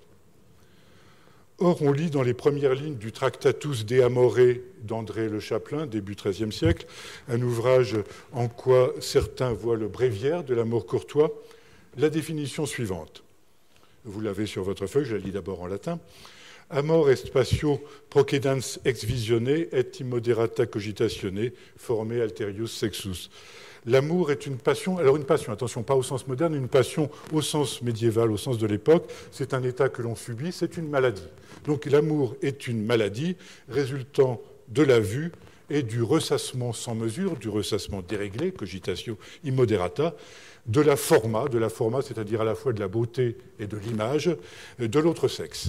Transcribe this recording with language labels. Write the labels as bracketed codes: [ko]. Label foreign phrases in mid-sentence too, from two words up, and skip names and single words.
[fr] Or, on lit dans les premières lignes du Tractatus de Amore d'André Le Chapelain, début XIIIe siècle, un ouvrage en quoi certains voient le bréviaire de l'amour courtois, la définition suivante. Vous l'avez sur votre feuille, je la lis d'abord en latin. [la] Amor est patio procedans ex visione et immoderata cogitatione, forme alterius sexus. [fr] L'amour est une passion, alors une passion, attention, pas au sens moderne, une passion au sens médiéval, au sens de l'époque, c'est un état que l'on subit, c'est une maladie. Donc l'amour est une maladie résultant de la vue et du ressassement sans mesure, du ressassement déréglé, [la] cogitatio immoderata, [fr] de la forma, c'est-à-dire à la fois de la beauté et de l'image, de l'autre sexe.